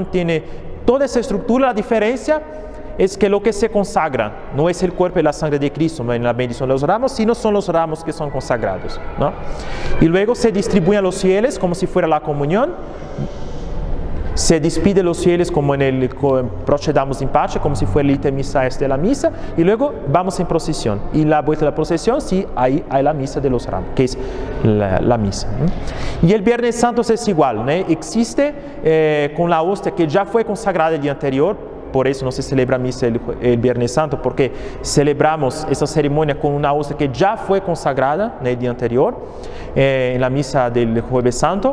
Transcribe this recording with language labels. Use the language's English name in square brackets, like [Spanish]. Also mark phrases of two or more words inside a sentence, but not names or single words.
[Spanish] Tiene toda esa estructura. La diferencia es que lo que se consagra no es el cuerpo y la sangre de Cristo, ¿no?, en la bendición de los ramos, sino son los ramos que son consagrados, ¿no? Y luego se distribuyen a los fieles como si fuera la comunión, se despide los fieles como en el [Latin] procedamos in pace, [Spanish] como si fuera el [Latin] ite missae [Spanish] de la misa, y luego vamos en procesión. Y la vuelta de la procesión, sí, ahí hay la misa de los ramos, que es la misa, ¿no? Y el Viernes Santo es igual, ¿no? Existe con la hostia que ya fue consagrada el día anterior. Por eso no se celebra misa el Viernes Santo, porque celebramos esa ceremonia con una hostia que ya fue consagrada en el día anterior, en la misa del Jueves Santo.